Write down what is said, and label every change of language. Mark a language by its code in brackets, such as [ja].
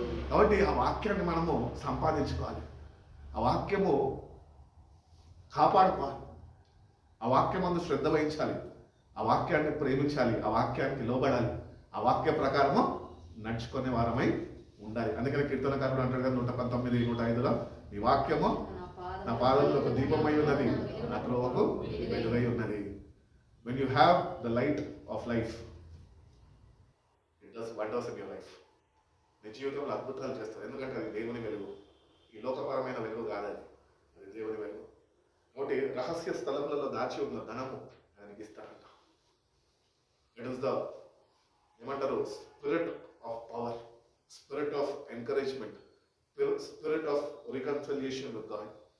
[te] కాబట్టి ఆ వాక్యాన్ని మనము సంపాదించుకోవాలి, ఆ వాక్యము కాపాడుకోవాలి, ఆ వాక్యం అందు శ్రద్ధ వహించాలి, ఆ వాక్యాన్ని ప్రేమించాలి, ఆ వాక్యానికి లోబడాలి, ఆ వాక్య ప్రకారము నడుచుకునే వారమై ఉండాలి. అందుకని కీర్తనకారుడు అంటాడు కదా 119, 105లో, ఈ వాక్యము నా పాదములకు ఒక దీపమై ఉన్నది, నా త్రోవకు వెలుగై ఉన్నది. [en] When you have the light of life, it does wonders in your life. [te] నీ జీవితంలో అద్భుతాలు చేస్తారు. ఎందుకంటే అది దేవుని వెలుగు, ఈ లోకపరమైన వెలుగు కాదు, అది దేవుని వెలుగు. కాబట్టి రహస్య స్థలములలో దాచి ఉన్న ధనము ఆయనకి ఇస్తాడంట. [en] it is the [te] ఏమంటారు? [en] Spirit of power, spirit of encouragement, spirit of reconciliation with God.